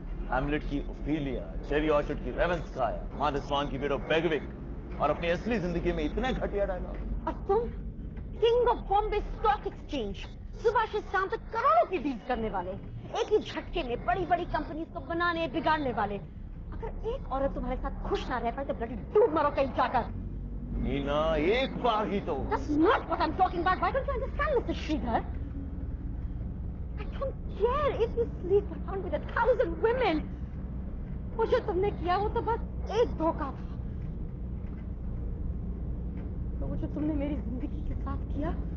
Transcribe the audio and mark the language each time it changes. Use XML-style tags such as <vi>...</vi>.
<hi>Hamlet की Ophelia, cherry orchard की रेवेंस्काया, माधस्वान की विडो बेगविक और अपनी असली जिंदगी में इतने घटिया डायलॉग। और तुम king of Bombay stock exchange, सुबह से शाम तक करोड़ों की डील करने वाले, एक ही झटके में बड़ी बड़ी कंपनी को बनाने बिगाड़ने वाले। अगर एक औरत तुम्हारे साथ खुश ना रह पाए तो ब्लडी डूब मरो कहीं जाकर। नीना, एक बार ही तो।</hi> <en>That's not what I'm talking about. Why don't you understand, Mr. Sridhar? I don't care if you sleep around with 1,000 women.</en> <hi>वो जो तुमने किया वो तो बस एक धोखा था। तो वो जो तुमने मेरी जिंदगी के साथ किया,</hi>